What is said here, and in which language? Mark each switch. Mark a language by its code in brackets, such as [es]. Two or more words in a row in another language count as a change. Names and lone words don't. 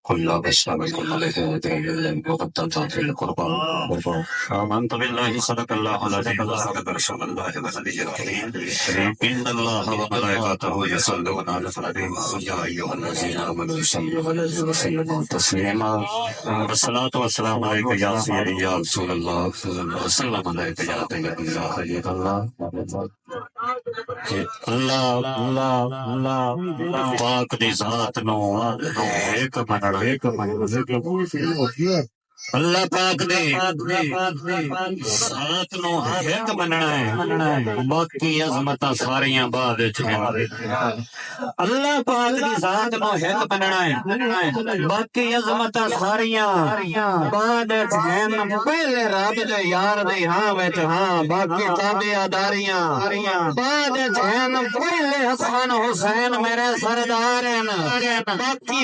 [ar] كل بشر عليه وقدمت في القربان آمنت بالله صدق الله العظيم وصدق رسول الله ونبيه الكريم إن الله وملائكته يصلون على النبي يا أيها الذين آمنوا صلوا عليه وسلموا تسليما والصلاة والسلام عليك يا سيدي يا رسول الله والسلام عليك يا طيب الله حبيب الله [pa] اللہ اللہ اللہ پاک دی ذات نوں اک منڑا اللہ پاک دی ذات نوں اک مننا اے باقی عظمتاں ساریاں بعد اللہ پاک دی ذات نوں اک مننا اے باقی عظمتاں ساریاں بعد پہلے رب دے یار دے ہاں وچ ہاں باقی تابعداریاں بعد پہلے حسن حسین میرے سردار نیں باقی